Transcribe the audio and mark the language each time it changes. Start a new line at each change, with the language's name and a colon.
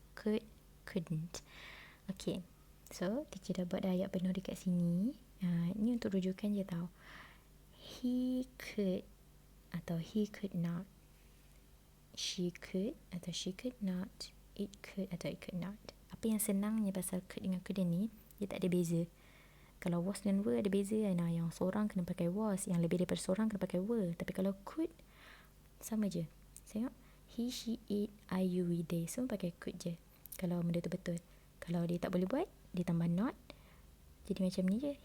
Malay: Could, couldn't. Okay, so teacher dah buat dah ayat penuh dekat sini. Ni untuk rujukan je tau.
English: He could atau he could not. She could atau she could not. It could atau it could not.
Malay: Apa yang senangnya pasal could dengan couldn't ni, dia tak ada beza. Kalau was dan were ada beza kan. Yang seorang kena pakai was, yang lebih daripada seorang kena pakai were. Tapi kalau could, sama je. Tengok, he, she, it, I, you, we, they, semua pakai could je kalau benda tu betul. Kalau dia tak boleh buat, dia tambah not, jadi macam ni je.